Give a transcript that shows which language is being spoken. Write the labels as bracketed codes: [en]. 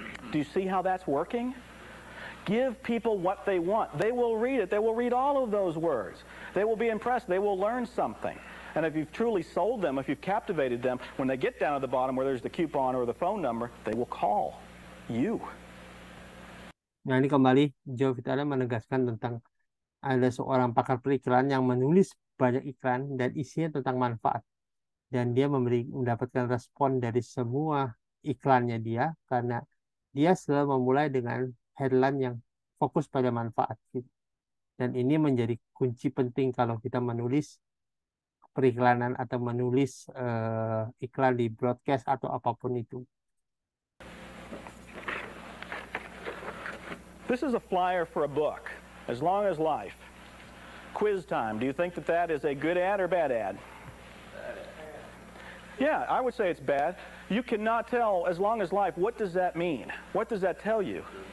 [en] Do you see how that's working? Give people what they want. They will read it. They will read all of those words. They will be impressed. They will learn something. And if you've truly sold them, if you've captivated them, when they get down at the bottom where there's the coupon or the phone number, they will call you. [id] Nah, ini kembali Joe Vitale menegaskan tentang ada seorang pakar periklan yang menulis banyak iklan dan isinya tentang manfaat. Dan dia mendapatkan respon dari semua iklannya dia karena dia selalu memulai dengan headline yang fokus pada manfaat. Dan ini menjadi kunci penting kalau kita menulis periklanan atau menulis iklan di broadcast atau apapun itu. [en] This is a flyer for a book, As Long as Life. Quiz time. Do you think that that is a good ad or bad ad? Yeah, I would say it's bad. You cannot tell as long as life. What does that mean? What does that tell you?